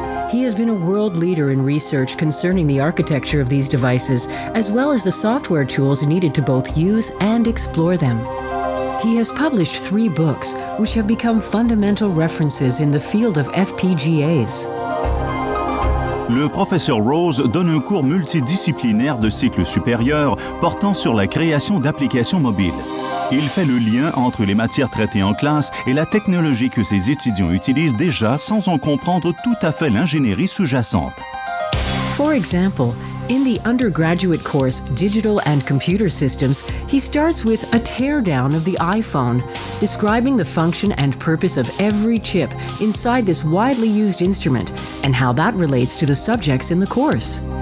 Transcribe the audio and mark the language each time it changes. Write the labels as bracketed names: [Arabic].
[English] He has been a world leader in research concerning the architecture of these devices, as well as the software tools needed to both use and explore them. He has published 3 books, which have become fundamental references in the field of FPGAs. [French] Le professeur Rose donne un cours multidisciplinaire de cycle supérieur portant sur la création d'applications mobiles. Il fait le lien entre les matières traitées en classe et la technologie que ses étudiants utilisent déjà sans en comprendre tout à fait l'ingénierie sous-jacente. [English] For example, in the undergraduate course Digital and Computer Systems, he starts with a teardown of the iPhone, describing the function and purpose of every chip inside this widely used instrument and how that relates to the subjects in the course.